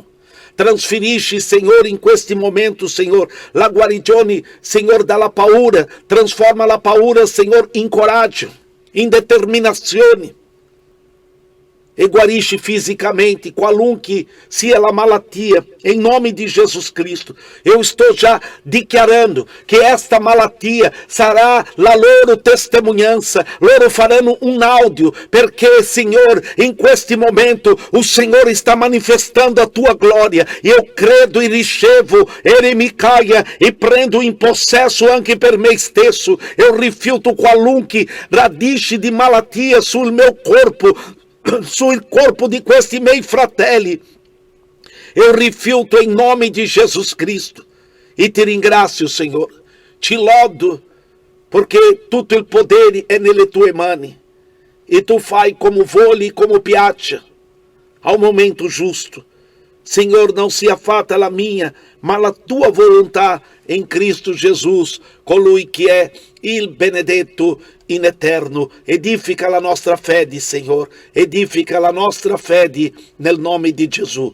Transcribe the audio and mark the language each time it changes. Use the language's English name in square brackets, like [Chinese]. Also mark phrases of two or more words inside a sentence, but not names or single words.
[Italian] Trasferisci, Signore, in questi momenti, Signore, la guarigione, Signore, dalla paura. Trasforma la paura, Signore, in coraggio, in determinazione. e guarisce fisicamente, qualunque sia a malattia, [Portuguese] em nome de Jesus Cristo. Eu estou já declarando que esta malattia será [Italian] la loro [Portuguese] testemunhança, [Italian] loro faranno [Portuguese] um áudio, porque, Senhor, em este momento, o Senhor está manifestando a tua glória, e eu [Italian] credo e ricevo, [Portuguese] ele me caia, [Italian] e prendo in possesso anche per me stesso. Eu rifiuto qualunque radice di malattia sul meu corpo, sul corpo di questi miei fratelli. [Portuguese] Eu rifiuto em nome de Jesus Cristo [Italian] e te ringrazio, [Portuguese] Senhor. [Italian] Te lodo porque tutto il potere è nelle tue mani e tu fai como vuole e como piace [Portuguese] ao momento justo. [Italian] Senhor, não sia fatta la mia, ma la tua volontà in Cristo Jesus, colui che è il benedetto in eterno. Edifica la nostra fede, Senhor, edifica la nostra fede nel nome di Gesù.